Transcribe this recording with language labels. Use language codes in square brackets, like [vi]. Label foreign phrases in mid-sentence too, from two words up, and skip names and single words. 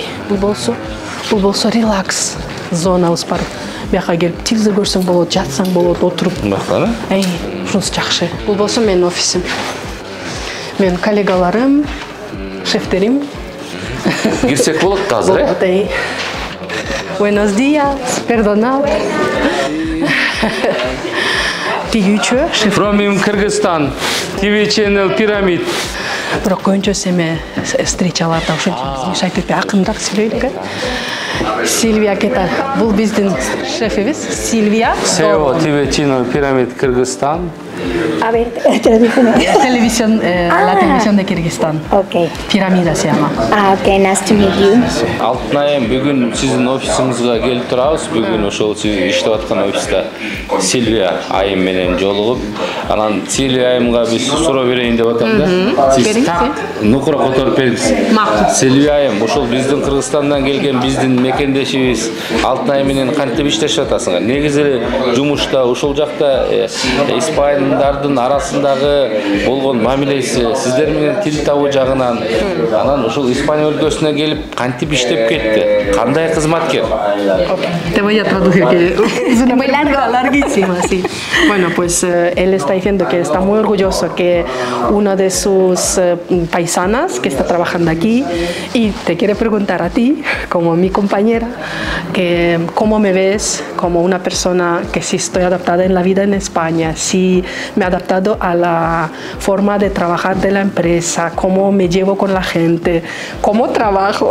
[ky] Бул болсо релакс зонабыз бар. Бияка келип телевизор көрсөң болот, жатсаң болот, отуруп. Бакана? Ушунусу жакшы. Бул болсо менин офисим. Менин коллегаларым, шефтерим. Кирсек болот азыр, [es] Buenos días, perdonad. [ky] Тиги үчөө шеф. [en] From Кыргызстан, TV Channel Pyramid. [ky] Бирок көбүнчөсү эме встречаларда ошончо мешайт этпей акырынраак сүйлөйдүк. Сильвия Кетар. Бул биздин шефибиз. Сильвия. SEO TV Channel Pyramid Кыргызстан. [es] A ver, televisión. La televisión de Kirguistán. Ok. Piramida se llama. [en] Ok, nice to meet you. [ky] Алтын айым, бүгүн сиздин офисиңизга келип турабыз. Бүгүн ошол сиз иштеп аткан офиста Сильвия айым менен жолугуп, анан Сильвия айымга биз суроо берейин деп атам да. Сиз так нукура которуп бериңиз. Сильвия айым, ошол биздин Кыргызстандан келген биздин мекендешибиз Алтын айым менен кантип иштешип атасыңар? Негизи эле жумушта ошол жакта испандардын арасындагы болгон мамилеси сиздер менен тил табуу жагынан, анан ошол Испания өлкөсүнө келип кантип иштеп кетти? Кандай кызматкер? [es] Te voy a traducir que es una muy larguísima, sí. Bueno, pues él está diciendo que está muy orgulloso que una de sus paisanas que está trabajando aquí y te quiere preguntar a ti, como mi compañera, que cómo me ves como una persona que sí estoy adaptada en la vida en España, sí me he adaptado a la forma de trabajar de la empresa, cómo me llevo con la gente, cómo trabajo.